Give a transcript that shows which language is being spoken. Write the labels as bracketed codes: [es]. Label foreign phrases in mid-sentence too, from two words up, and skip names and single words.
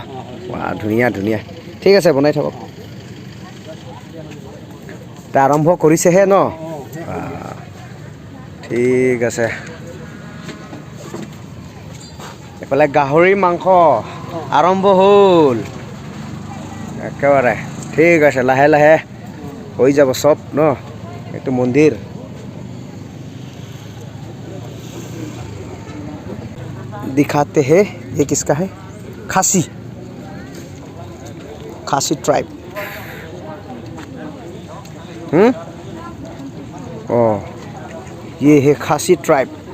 [as] বা ধুনীয়া ধুনীয়া। ঠিক আছে বনাই থাকক। তা আৰম্ভ কৰিছেহে ন? ঠিক আছে। এফালে গাহৰি মাংস আৰম্ভ হ'ল একেবাৰে। ঠিক আছে লাহে লাহে হৈ যাব সব ন? [hi] একটু मंदिर दिखाते हैं। ये किसका है? खासी ट्राइब। ओ ये है खासी ट्राइब।